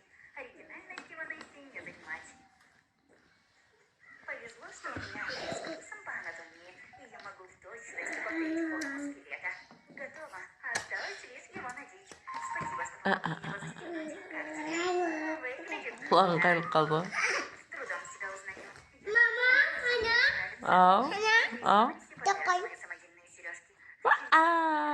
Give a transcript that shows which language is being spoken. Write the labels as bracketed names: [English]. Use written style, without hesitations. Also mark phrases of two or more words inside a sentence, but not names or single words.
[Russian] Оригинальность Ванессе не занимать. Повезло, что у меня с курсом по анатомии, и я могу в точности повторить форму скелета. Готово. Осталось лишь его надеть. Спасибо, что помогли его застегнуть. Как тебе? Выглядит [Kazakh] Құлағың қайырылып қалды. [Russian] с трудом себя узнаю. Ау, ау. Такой. Самодельные сережки.